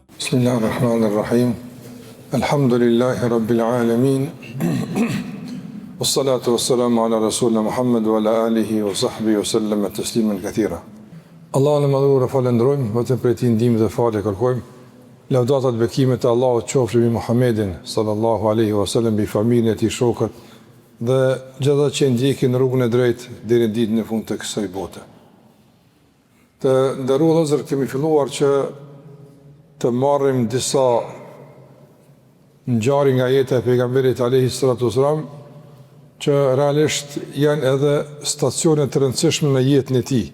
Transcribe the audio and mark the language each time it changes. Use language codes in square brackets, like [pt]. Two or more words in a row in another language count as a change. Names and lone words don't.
[ar] بسم الله الرحمن الرحيم. الحمد لله رب العالمين. والصلاة والسلام على رسولنا محمد وعلى آله وصحبه وسلم تسليما كثيرا. [sq] Allahun e madhur falenderojmë, vetëm për ti ndihmë dhe falë kërkojmë. Lavdata dhe bekimet e Allahut qofshin mbi Muhammedin [ar] صلى الله عليه وسلم, [sq] mbi familjen e tij, shokët dhe gjithë ata që ndjekin rrugën e drejtë deri në ditën e fundit të kësaj bote. Të nderuar vëllezër, kemi filluar që të marrim disa ngjarje nga jeta e pejgamberit [ar] عليه الصلاة والسلام, [sq] që realisht janë edhe stacione të rëndësishme në jetën e tij.